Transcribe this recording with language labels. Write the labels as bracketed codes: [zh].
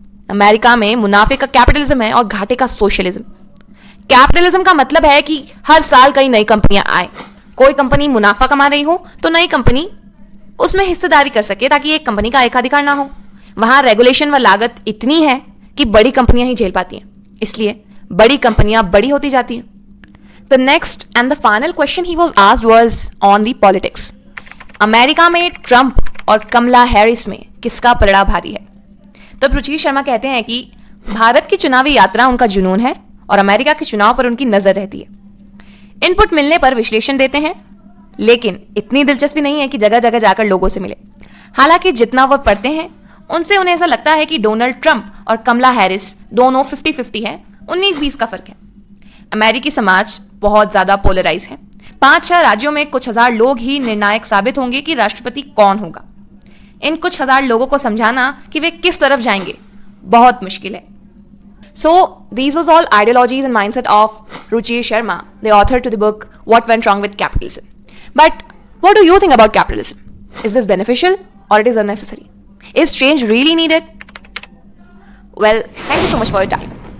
[hi] America में मुनाफे का कैपिटलिज्म है और घाटे का सोशलिज्म. कैपिटलिज्म का मतलब है कि हर साल कई नई कंपनियां आए. कोई कंपनी मुनाफा कमा रही हो तो नई कंपनी उसमें हिस्सेदारी कर सके, ताकि एक कंपनी का एकाधिकार ना हो. वहां रेगुलेशन व लागत इतनी है कि बड़ी कंपनियां ही झेल पाती हैं, इसलिए बड़ी कंपनियां बड़ी होती जाती हैं. [en] The next and the final question he was asked was on the politics. [hi] America में ट्रंप और कमला हैरिस में किसका पलड़ा भारी है? तब रुचिर शर्मा कहते हैं कि भारत की चुनावी यात्रा उनका जुनून है और अमेरिका के चुनाव पर उनकी नजर रहती है. इनपुट मिलने पर विश्लेषण देते हैं, लेकिन इतनी दिलचस्पी नहीं है कि जगह जगह जाकर लोगों से मिले. हालांकि जितना वह पढ़ते हैं उनसे उन्हें ऐसा लगता है कि डोनाल्ड ट्रंप और कमला हैरिस दोनों 50-50 है, 19-20 का फर्क है. अमेरिकी समाज बहुत ज्यादा पोलराइज है. 5-6 राज्यों में कुछ हजार लोग ही निर्णायक साबित होंगे कि राष्ट्रपति कौन होगा. इन कुछ हजार लोगों को समझाना कि वे किस तरफ जाएंगे बहुत मुश्किल है. [en] So these was all ideologies and mindset of Ruchir Sharma, the author to the book What Went Wrong with Capitalism. But what do you think about capitalism? Is this beneficial or it is unnecessary? Is change really needed? Well, thank you so much for your time.